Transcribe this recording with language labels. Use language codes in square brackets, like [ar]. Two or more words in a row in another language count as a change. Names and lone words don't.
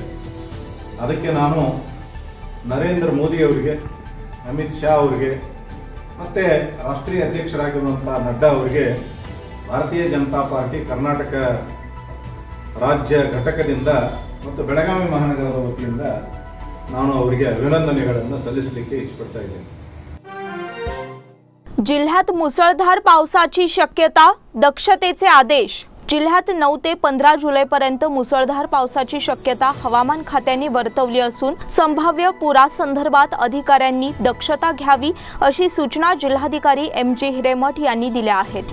[kn] ಅದಕ್ಕೆ ನಾನು ನರೇಂದ್ರ ಮೋದಿ ಅವರಿಗೆ, ಅಮಿತ್ ಶಾ ಅವರಿಗೆ, ಮತ್ತೆ ರಾಷ್ಟ್ರೀಯ ಅಧ್ಯಕ್ಷರಾಗಿರುವಂತ ನಡ್ಡಾ ಅವರಿಗೆ ಭಾರತೀಯ ಜನತಾ ಪಾರ್ಟಿ ಕರ್ನಾಟಕ ರಾಜ್ಯ ಘಟಕದಿಂದ ಮತ್ತು ಬೆಳಗಾವಿ ಮಹಾನಗರದ ವತಿಯಿಂದ ನಾನು ಅವರಿಗೆ ಅಭಿನಂದನೆಗಳನ್ನು ಸಲ್ಲಿಸಲಿಕ್ಕೆ ಇಚ್ಛಪಡ್ತಾ ಇದ್ದೇನೆ। [mr] जिल्ह्यात मुसळधार पावसाची शक्यता, दक्षतेचे आदेश। जिल्ह्यात 9 ते 15 जुलैपर्यंत मुसळधार पावसाची शक्यता हवामान खात्याने वर्तवली असून संभाव्य पुरासंदर्भात अधिकाऱ्यांनी दक्षता घ्यावी अशी सूचना जिल्हाधिकारी MJ हिरेमठ यांनी दिल्या आहेत।